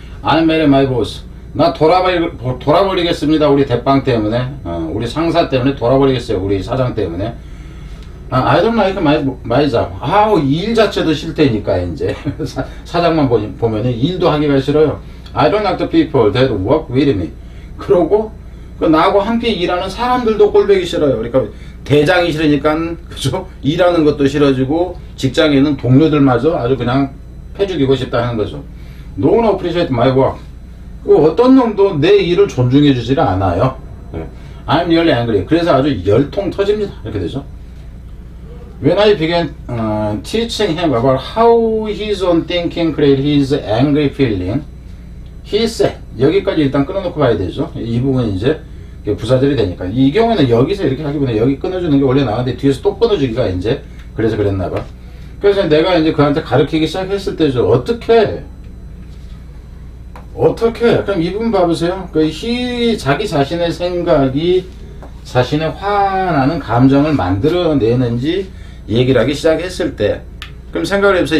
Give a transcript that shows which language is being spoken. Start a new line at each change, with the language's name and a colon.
English: I marry my boss.
Korean: 나 돌아버리겠습니다. 우리 대빵 때문에, 우리 상사 때문에 돌아버리겠어요. 우리 사장 때문에.
English: I don't like my job.
Korean: 일 자체도 싫다니까, 이제. 사장만 보면은 일도 하기가 싫어요.
English: I don't like the people that work with me.
Korean: 그러고, 나하고 함께 일하는 사람들도 꼴보기 싫어요. 그러니까, 대장이 싫으니까, 그죠? 일하는 것도 싫어지고, 직장에 있는 동료들마저 아주 그냥 패죽이고 싶다 하는 거죠.
English: No one appreciate my work.
Korean: 어떤 놈도 내 일을 존중해 주지를 않아요.
English: I'm really angry.
Korean: 그래서 아주 열통 터집니다. 이렇게 되죠.
English: When I began teaching him about how his own thinking created his angry feeling, he said,
Korean: 여기까지 일단 끊어놓고 봐야 되죠. 이 부분은 이제 부사절이 되니까. 이 경우에는 여기서 이렇게 하기보다 여기 끊어주는 게 원래 나왔는데 뒤에서 또 끊어주기가 이제 그래서 그랬나봐. 그래서 내가 이제 그한테 가르치기 시작했을 때죠. 어떻게? 그럼 이 부분 봐보세요. 자기 자신의 생각이 자신의 화나는 감정을 만들어내는지 얘기를 하기 시작했을 때, 그럼 생각을 해보세요.